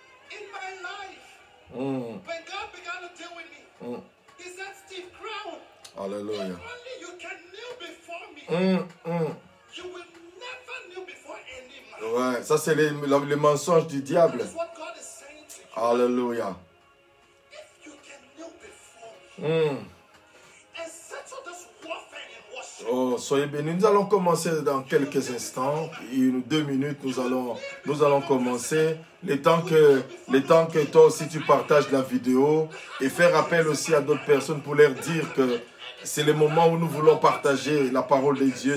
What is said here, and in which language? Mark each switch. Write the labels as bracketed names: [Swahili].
[English] In my life, when God began to deal with me, he said, Steve Crown, Alléluia. if only you can kneel before me, you will never kneel before any man. [French] Ouais, ça c'est le mensonge du diable. [English] That's what God is saying to you. Alléluia. If you can kneel before me and settle this warfare in worship, [French] Oh, soyez bénis. Nous allons commencer dans quelques instants. [English] In 2 minutes, [French] nous allons commencer. Le temps que toi aussi tu partages la vidéo et faire appel aussi à d'autres personnes pour leur dire que c'est le moment où nous voulons partager la parole de Dieu.